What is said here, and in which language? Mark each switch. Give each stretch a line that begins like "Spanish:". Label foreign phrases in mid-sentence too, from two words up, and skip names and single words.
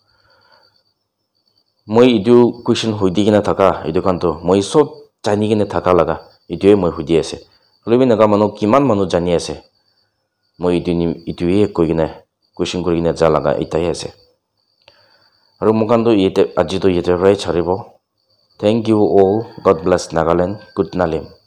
Naga Pidgin: moi itu question hoidi kina thaka itu kanto moi sob jani kine thaka laga itu moi hudi ase lebi naga manu kiman manu jani ase moi itu ye koi kina question kori kina ja laga itai ase aro mukan to yete aji to yete rai charibo
English: thank you all god bless Nagaland
Naga Pidgin: good nalim